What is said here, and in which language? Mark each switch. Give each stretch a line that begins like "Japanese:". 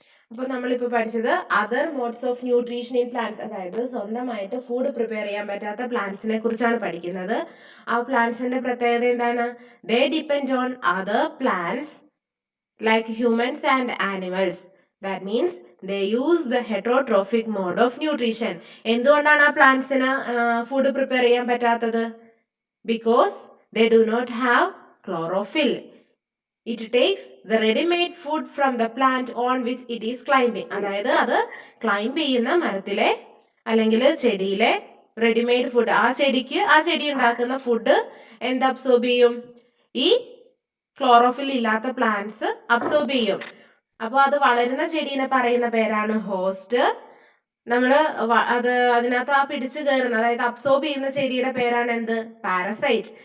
Malayalam: അപ്പൊ നമ്മളിപ്പോ പഠിച്ചത്
English: other modes of nutrition in plants,
Malayalam: അതായത് സ്വന്തമായിട്ട് ഫുഡ് പ്രിപ്പയർ ചെയ്യാൻ പറ്റാത്ത പ്ലാന്റ്സിനെ കുറിച്ചാണ് പഠിക്കുന്നത്. ആ പ്ലാന്റ്സിന്റെ പ്രത്യേകത എന്താണ്?
English: They depend on other plants like humans and animals. That means they use the heterotrophic mode of nutrition.
Malayalam: എന്തുകൊണ്ടാണ് ആ പ്ലാന്റ്സിന് ഫുഡ് പ്രിപ്പയർ ചെയ്യാൻ പറ്റാത്തത്?
English: Because they do not have chlorophyll. It takes the ready-made food from the plant on which it is climbing.
Malayalam: അതായത് അത് climb ചെയ്യുന്ന മരത്തിലെ അല്ലെങ്കിൽ ചെടിയിലെ readymade food, ആ ചെടി ഉണ്ടാക്കുന്ന ഫുഡ് എന്ത് അബ്സോർബ് ചെയ്യും? ഈ ക്ലോറോഫിൽ ഇല്ലാത്ത പ്ലാന്റ്സ് അബ്സോർബ് ചെയ്യും. അപ്പോൾ അത് വളരുന്ന ചെടീനെ പറയുന്ന പേരാണ് ഹോസ്റ്റ്. നമ്മള് അതിനകത്ത് ആ പിടിച്ചു കയറുന്ന, അതായത് അബ്സോർബ് ചെയ്യുന്ന ചെടിയുടെ പേരാണ് എന്ത്? പാരസൈറ്റ്.